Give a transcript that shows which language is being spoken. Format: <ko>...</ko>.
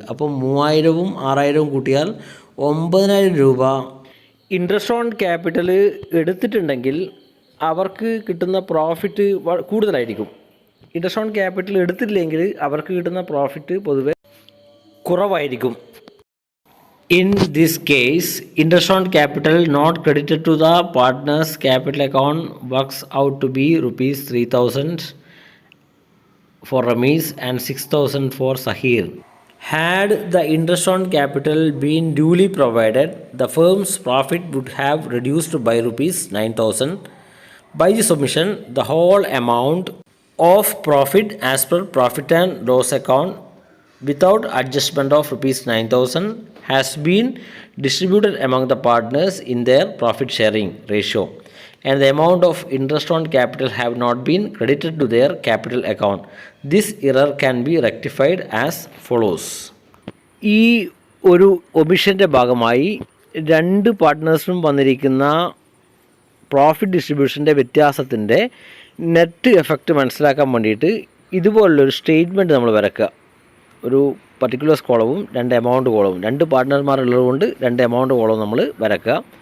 <ml>അപ്പം 3000-ഉം 6000-ഉം കൂട്ടിയാൽ 9000 രൂപ ഇൻട്രസ്റ്റ് ഓൺ ക്യാപിറ്റൽ എടുത്തിട്ടുണ്ടെങ്കിൽ അവർക്ക് കിട്ടുന്ന പ്രോഫിറ്റ് കൂടുതലായിരിക്കും. ഇൻട്രസ്റ്റ് ഓൺ ക്യാപിറ്റൽ എടുത്തില്ലെങ്കിൽ അവർക്ക് കിട്ടുന്ന പ്രോഫിറ്റ് പൊതുവെ കുറവായിരിക്കും.</ml> <en>In this case, interest on capital not credited to the partner's capital account works out to be rupees 3,000 for Ramesh and 6,000 for Sahir. Had the interest on capital been duly provided, the firm's profit would have reduced by rupees 9,000. By this omission, the whole amount of profit as per profit and loss account without adjustment of rupees 9,000 has been distributed among the partners in their profit sharing ratio, and the amount of interest on capital have not been credited to their capital account. This error can be rectified as follows.</en> <ml>ഈ ഒരു ഒമിഷൻ്റെ ഭാഗമായി രണ്ട് പാർട്ട്നേഴ്സിനും വന്നിരിക്കുന്ന profit ഡിസ്ട്രിബ്യൂഷൻ്റെ വ്യത്യാസത്തിൻ്റെ net effect മനസ്സിലാക്കാൻ വേണ്ടിയിട്ട് ഇതുപോലുള്ളൊരു statement നമ്മൾ വരക്കുക. ഒരു പർട്ടിക്കുലേഴ്സ് കോളവും 2 എമൗണ്ട് കോളവും, 2 പാർട്ട്ണർമാരുള്ളത് കൊണ്ട് 2 എമൗണ്ട് കോളവും നമ്മൾ വരക്കുക.</ml>